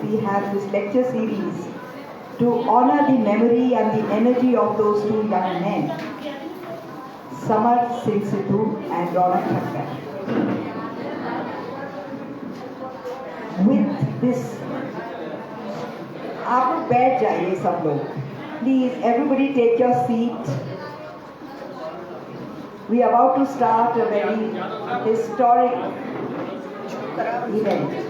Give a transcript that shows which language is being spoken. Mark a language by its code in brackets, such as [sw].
[en] We have this lecture series to honor the memory and the energy of those two young men, Samar Singh Sidhu and Raunak Thakkar. With this, [hi] आप लोग बैठ जाइए सब लोग. [en] Please, everybody take your seat. We are about to start a very historic event.